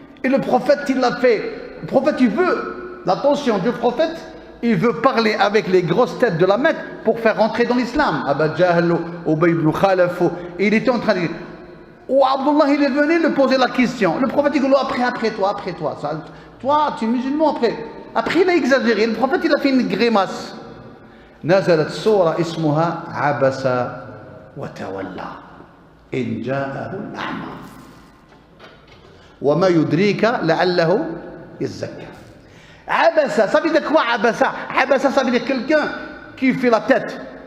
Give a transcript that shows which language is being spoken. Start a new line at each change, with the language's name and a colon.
French: Et le prophète, il l'a fait. Le prophète, il veut, l'attention du prophète, il veut parler avec les grosses têtes de la Mecque pour faire rentrer dans l'islam. Aba Jahl, Ubay ibn Khalaf, et il était en train de dire, oh, Abdullah, il est venu lui poser la question. Le prophète, il dit, après toi. Ça, toi, tu es musulman, Après, il a exagéré. Le prophète, il a fait une grimace.
Arabic: نزلت سورة اسمها عبس وتولى إن جاءه الأعمى وما يدريك لعله يزكى.
French: عبس, ça veut dire quoi عبس? عبس, ça veut dire quelqu'un qui fait la tête.